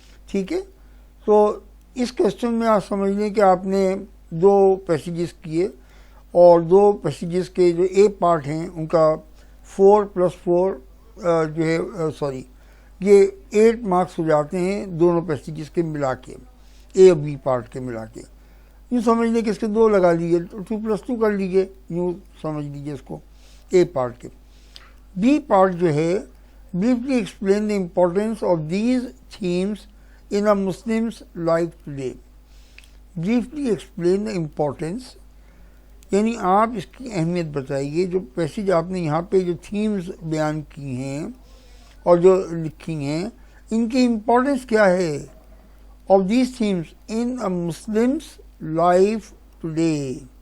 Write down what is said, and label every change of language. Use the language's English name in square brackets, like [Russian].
[Urdu] ٹھیک ہے, تو اس کویسچن میں آپ سمجھ لیں کہ آپ نے 2 پیسیجز کیے اور 2 پیسیجز کے جو اے پارٹ ہیں ان کا 4+4 جو ہے یہ 8 مارکس ہو جاتے ہیں دونوں پیسیجز کے ملا کے, اے اور بی پارٹ کے ملا کے. یوں سمجھ لیں کہ اس کے 2 لگا لیجیے, 2+2 کر لیجیے, یوں سمجھ لیجیے اس کو اے پارٹ کے. بی پارٹ جو ہے [English] briefly explain the importance of these themes in a Muslim's life today. Briefly explain the importance [Urdu] یعنی آپ اس کی اہمیت بتائیے. جو پیسیج آپ نے یہاں پہ جو تھیمز بیان کی ہیں اور جو لکھی ہیں ان کی امپورٹنس کیا ہے. [English] Of these themes in a Muslim's life today.